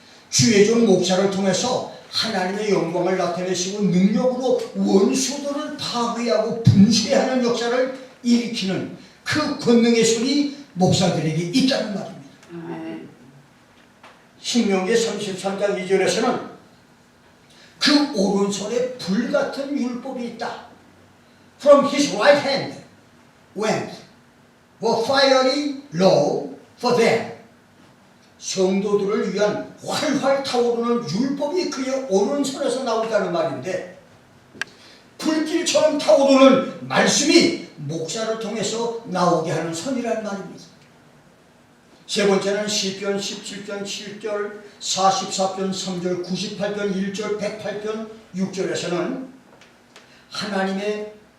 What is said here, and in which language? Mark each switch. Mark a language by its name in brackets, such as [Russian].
[Korean] 주의 종 목사를 통해서 하나님의 영광을 나타내시고 능력으로 원수들을 파괴하고 분쇄하는 역사를 일으키는 그 권능의 손이 목사들에게 있다는 말입니다. 아멘. 신명기 33장 2절에서는 그 오른손에 불같은 율법이 있다. [English] From his right hand went a fiery law for them. [Korean] 성도들을 위한 활활 타오르는 율법이 그의 오른손에서 나온다는 말인데, 불길처럼 타오르는 말씀이 목사를 통해서 나오게 하는 손이라는 말입니다. 세 번째는 시편 17편 7절, 44편 3절, 98편 1절, 108편 6절에서는 하나님의